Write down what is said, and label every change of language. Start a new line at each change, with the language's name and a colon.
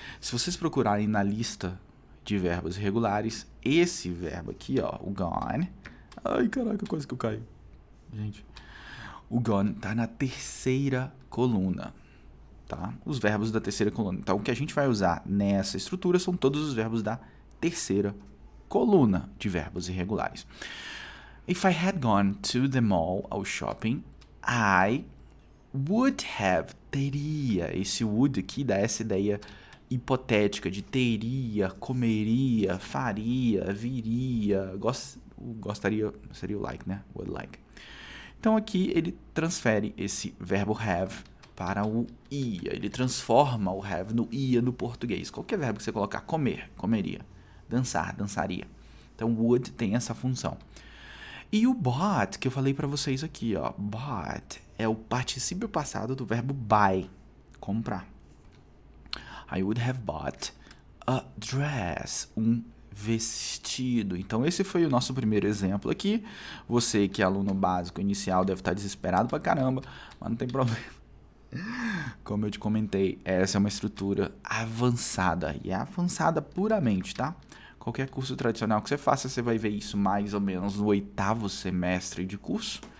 Portuguese: Se vocês procurarem na lista de verbos irregulares, esse verbo aqui, ó, o gone. Ai, caraca, quase que eu caio. Gente, o gone tá na terceira coluna, tá? Os verbos da terceira coluna. Então, o que a gente vai usar nessa estrutura são todos os verbos da terceira coluna de verbos irregulares.
English: If I had gone to the mall,
Portuguese: ao shopping,
English: I would have,
Portuguese: teria. Esse would aqui dá essa ideia hipotética de teria, comeria, faria, viria, gostaria, seria o like, né? Would like. Então aqui ele transfere esse verbo have para o ia. Ele transforma o have no ia no português. Qualquer verbo que você colocar, comer, comeria, dançar, dançaria. Então would tem essa função. E o bought, que eu falei pra vocês aqui, ó, bought é o particípio passado do verbo buy, comprar.
English: I would have bought a dress,
Portuguese: um vestido. Então esse foi o nosso primeiro exemplo aqui. Você que é aluno básico inicial deve estar desesperado pra caramba, mas não tem problema. Como eu te comentei, essa é uma estrutura avançada, e é avançada puramente, tá? Qualquer curso tradicional que você faça, você vai ver isso mais ou menos no 8º semestre de curso.